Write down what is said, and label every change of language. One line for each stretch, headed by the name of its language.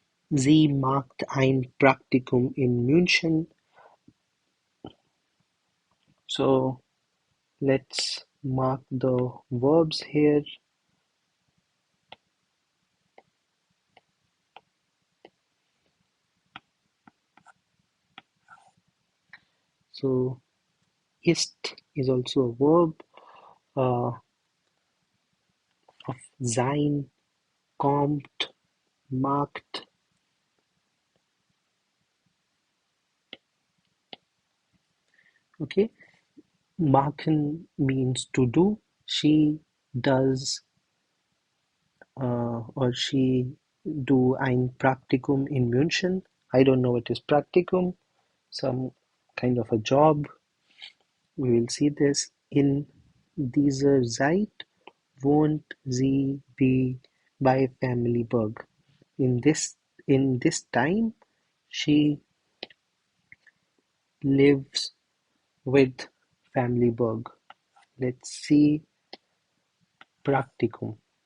German: Sie macht ein Praktikum in München.
English: So let's mark the verbs here. So ist is also a verb of sein, kommt, macht. Okay, machen means to do. She does or she do ein Praktikum in München. I don't know what is Praktikum. Some kind of a job. We will see this.
German: In dieser Zeit wohnt sie bei Family Berg.
English: In this time, she lives with Family Berg. Let's see Praktikum.